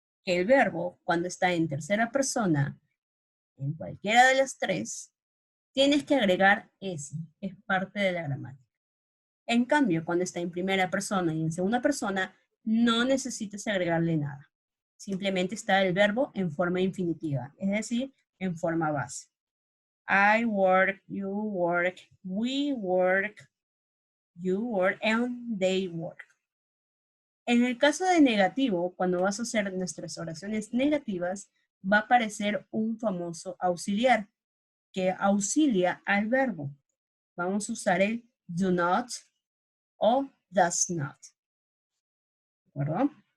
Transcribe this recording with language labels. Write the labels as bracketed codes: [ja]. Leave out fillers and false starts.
[es] Que el verbo, cuando está en tercera persona, en cualquiera de las tres, tienes que agregar S, es parte de la gramática. En cambio, cuando está en primera persona y en segunda persona, no necesitas agregarle nada. Simplemente está el verbo en forma infinitiva, es decir, en forma base. [en] I work, you work, we work, you work, and they work. [es] En el caso de negativo, cuando vas a hacer nuestras oraciones negativas, va a aparecer un famoso auxiliar que auxilia al verbo. Vamos a usar el do not o does not. ¿De acuerdo?